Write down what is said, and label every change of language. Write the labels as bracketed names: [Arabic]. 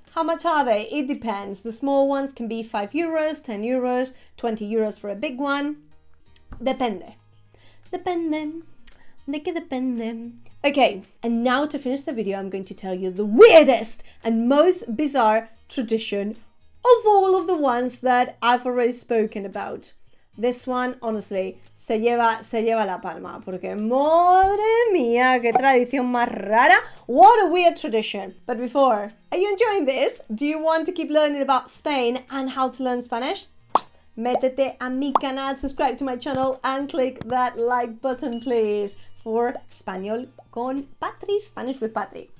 [English] How much are they? It depends. The small ones can be 5 euros, 10 euros, 20 euros for a big one. [Spanish] Depende. Depende. De que depende. [English] Okay, and now to finish the video, I'm going to tell you the weirdest and most bizarre tradition of all of the ones that I've already spoken about. This one, honestly, [Spanish] se lleva la palma, porque madre mía, qué tradición más rara. [English] What a weird tradition. But before, are you enjoying this? Do you want to keep learning about Spain and how to learn Spanish? [Spanish] Métete a mi canal, [English] subscribe to my channel, and click that like button, please, for Español con Patry, Spanish with Patry.